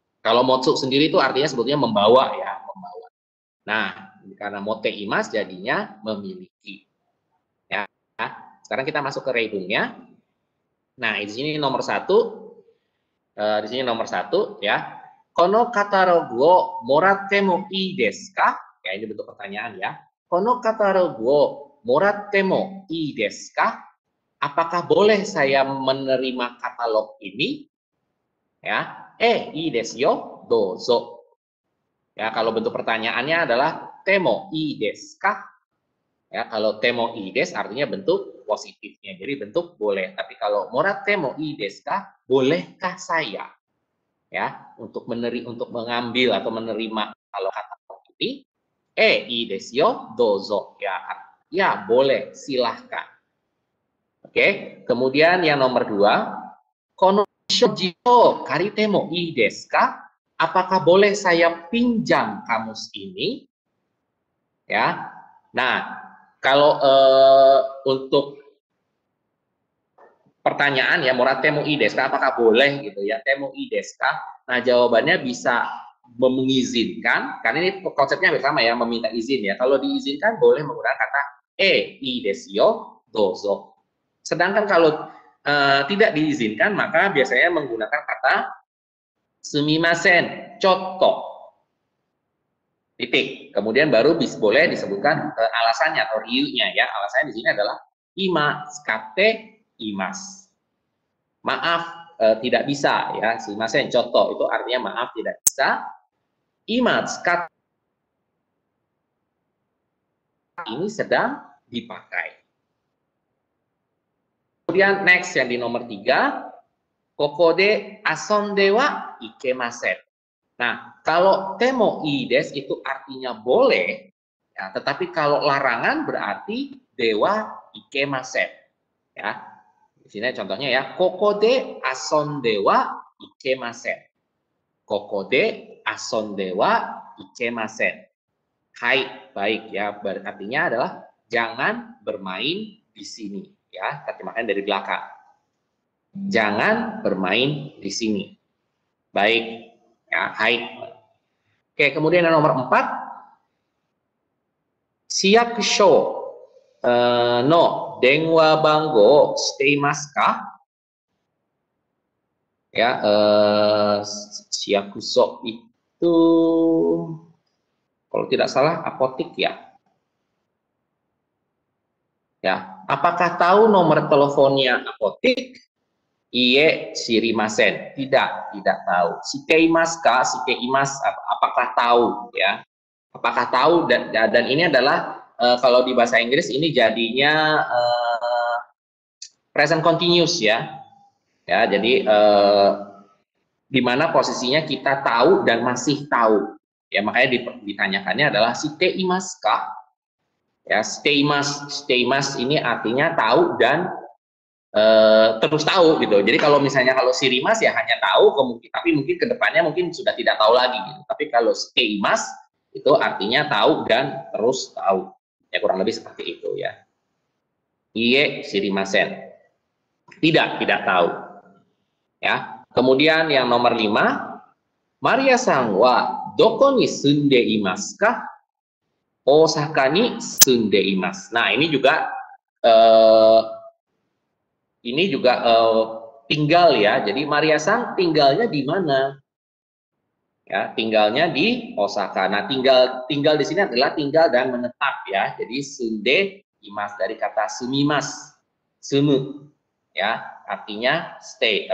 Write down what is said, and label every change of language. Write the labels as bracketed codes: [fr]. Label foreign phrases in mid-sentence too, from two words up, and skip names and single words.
[id] Kalau motsu sendiri itu artinya sebetulnya membawa ya, membawa. Nah, karena [ja] 持てます [id] jadinya memiliki. Ya. Sekarang kita masuk ke reibungnya. Nah, di sini nomor 1. Di sini nomor 1 ya. [ja] このカタログをもらってもいいですか? [id] Ya, ini bentuk pertanyaan ya. [ja] このカタログをもらってもいいですか? [id] Apakah boleh saya menerima katalog ini? Ya, [ja] いいですよ、どうぞ. [id] Ya, kalau bentuk pertanyaannya adalah [ja] てもいいですか? [id] Ya, kalau [ja] てもいいです [id] artinya bentuk positifnya. Jadi bentuk boleh. Tapi kalau [ja] もらってもいいですか? [id] Bolehkah saya? Ya, untuk mengambil atau menerima kalau katalog ini, [ja] いいですよ、どうぞ. [id] Ya, boleh, silahkan. Oke, kemudian yang nomor 2, [ja] この辞書を借りてもいいですか? [id] Apakah boleh saya pinjam kamus ini? Ya. Nah, kalau untuk pertanyaan ya, [ja] もらってもいいですか, [id] apakah boleh gitu ya, [ja] てもいいですか? [id] Nah, jawabannya bisa mengizinkan, karena ini konsepnya bersama ya, meminta izin ya. Kalau diizinkan boleh menggunakan kata [ja] いいですよ、どうぞ. [id] Sedangkan kalau tidak diizinkan, maka biasanya menggunakan kata [ja] すみません、ちょっと. [id] Titik. Kemudian baru boleh disebutkan alasannya atau riunya ya. Alasannya di sini adalah [ja] 今使っています. [id] Maaf, tidak bisa ya. [ja] すみません、ちょっと [id] itu artinya maaf tidak bisa. [ja] 今使って [id] ini sedang dipakai. Kemudian next yang di nomor 3, [ja] ここで遊んではいけません. [id] Nah, kalau [ja] てもいいです [id] itu artinya boleh, ya, tetapi kalau larangan berarti [ja] ではいけません. [id] Ya, di sini contohnya ya, [ja] ここで遊んではいけません. ここで遊んではいけません. [id] Hai, baik ya, artinya adalah jangan bermain di sini. Ya, terjemahkan dari belakang. Jangan bermain di sini. Baik, ya, hai. Oke, kemudian yang nomor 4, [ja] 市役所の電話番号知っていますか? [id] Ya, siyakusho itu kalau tidak salah apotik ya. Ya, apakah tahu nomor teleponnya apotik? [ja] いいえ知りません. [id] Tidak tahu. [ja] 知っていますか? 知っています, [id] apakah tahu ya? Apakah tahu, dan ini adalah kalau di bahasa Inggris ini jadinya [en] present continuous [id] ya. Ya, jadi di mana posisinya kita tahu dan masih tahu. Ya, makanya ditanyakannya adalah [ja] 知っていますか? [id] Ya, shiteimasu ini artinya tahu dan terus tahu gitu. Jadi kalau misalnya kalau shirimasu ya hanya tahu, tapi mungkin kedepannya mungkin sudah tidak tahu lagi gitu. Tapi kalau shiteimasu itu artinya tahu dan terus tahu. Ya, kurang lebih seperti itu ya. [ja] いいえ知りません. [id] Tidak tahu. Ya. Kemudian yang nomor 5, [ja] マリアさんはどこに住んでいますか? 大阪に住んでいます. [id] Nah, ini juga tinggal ya. Jadi Maria-san tinggalnya di mana? Ya, tinggalnya di Osaka. Nah, tinggal di sini adalah tinggal dan menetap ya. Jadi [ja] 住んでいます [id] dari kata [ja] 住みます、住む [id] ya, artinya stay.